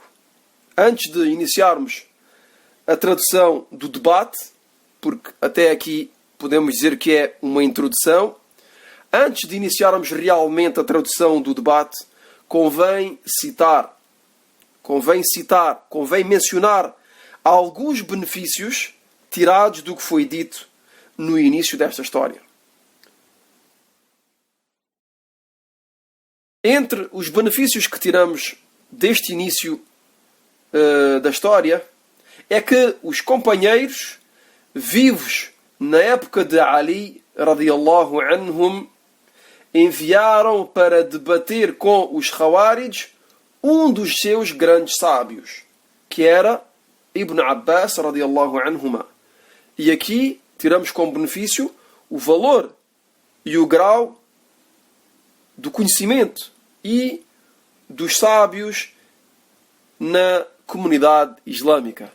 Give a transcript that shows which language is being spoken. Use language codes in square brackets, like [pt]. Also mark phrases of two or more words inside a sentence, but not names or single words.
[pt] Antes de iniciarmos a tradução do debate, porque até aqui podemos dizer que é uma introdução, antes de iniciarmos realmente a tradução do debate, convém mencionar alguns benefícios tirados do que foi dito no início desta história. Entre os benefícios que tiramos deste início da história, é que os companheiros vivos na época de Ali, [ar] رضي الله عنهم, [pt] enviaram para debater com os Khawarij um dos seus grandes sábios, que era Ibn Abbas, [ar] رضي الله عنهما. [pt] E aqui tiramos como benefício o valor e o grau do conhecimento e dos sábios na comunidade islâmica.